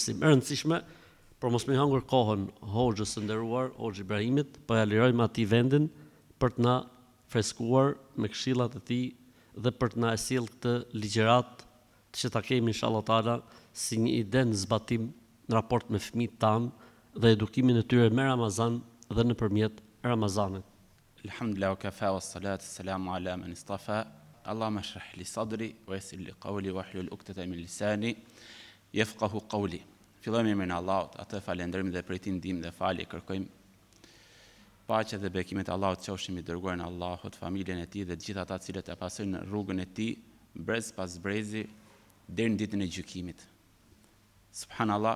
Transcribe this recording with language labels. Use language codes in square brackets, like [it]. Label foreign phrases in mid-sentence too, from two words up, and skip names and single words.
[sq] E rëndësishme, por mos më hangur kohën hoxhës së nderuar, Hoxh Ibrahimit, po ja lirojmë atij vendin për të na freskuar me këshillat e tij dhe për të na sjell këtë ligjërat që ta kemi [ar] إن شاء الله تعالى [sq] si një ide në zbatim në raport me fëmijët tanë dhe edukimin e tyre me Ramazan dhe nëpërmjet Ramazanit. [ar] الحمد لله وكفى والصلاة والسلام على من اصطفى. اللهم اشرح لي صدري ويسر لي قولي واحلل عقدة من لساني يفقه قولي. [sq] Fillojmë me Allahut, atë falënderojmë dhe prej tij ndihmë dhe falje kërkojmë. Paqja dhe bekimet e Allahut qofshin mbi dërguarin e Allahut, familjen e tij dhe të gjithë ata të cilët e pasojnë rrugën e tij brez pas brezi deri në ditën e gjykimit. Subhanallah.